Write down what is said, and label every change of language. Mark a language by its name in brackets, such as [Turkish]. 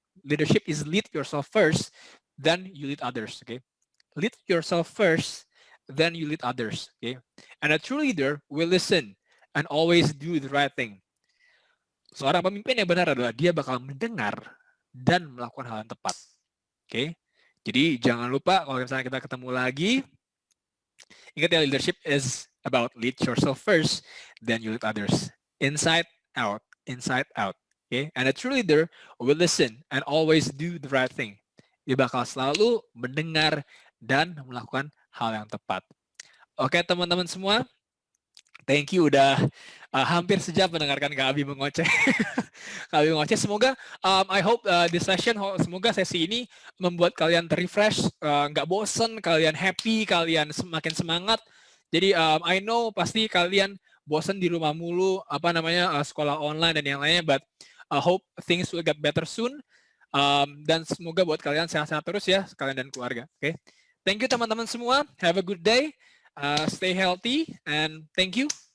[English] Leadership is lead yourself first, then you lead others. Okay, lead yourself first, then you lead others. Okay, and a true leader will listen and always do the right thing. [Indonesian] Seorang pemimpin yang benar adalah dia bakal mendengar dan melakukan hal yang tepat. Okay, jadi jangan lupa kalau misalnya kita ketemu lagi, ingat ya, [English] leadership is about lead yourself first, then you lead others. Inside out, inside out. Okay? And a true leader will listen and always do the right thing. [Indonesian] Dia bakal selalu mendengar dan melakukan hal yang tepat. Oke, teman-teman semua, [English] thank you [Indonesian] udah hampir sejam mendengarkan Kak Abi mengoceh. Kak Abi mengoceh. Semoga, [English] I hope this session, [Indonesian] semoga sesi ini membuat kalian terrefresh, nggak bosen, kalian happy, kalian semakin semangat. Jadi [English] I know [Indonesian] pasti kalian bosen di rumah mulu, sekolah online dan yang lainnya, [English] but I hope things will get better soon. [Indonesian] Dan semoga buat kalian sehat-sehat terus ya, kalian dan keluarga. [English] Oke, thank you [Indonesian] teman-teman semua. [English] Have a good day. Stay healthy and thank you.